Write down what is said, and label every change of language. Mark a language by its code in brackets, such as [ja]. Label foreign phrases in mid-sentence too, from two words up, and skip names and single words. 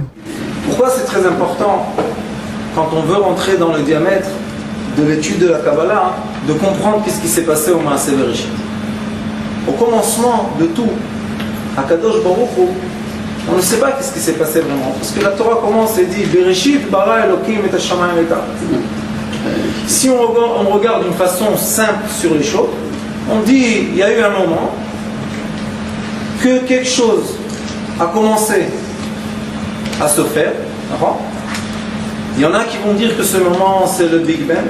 [fr] Pourquoi c'est très important, quand on veut rentrer dans le diamètre de l'étude de la Kabbalah, de comprendre qu'est-ce qui s'est passé au [he] מעשה בראשית. [fr] Au commencement de tout, à Kadosh Baruch Hu, on ne sait pas qu'est-ce qui s'est passé vraiment. Parce que la Torah commence et dit [he] בראשית ברא אלקים את השמים את הארץ. [fr] Si on regarde d'une façon simple sur les choses, on dit il y a eu un moment que quelque chose a commencé à se faire. Il y en a qui vont dire que ce moment c'est le Big Bang.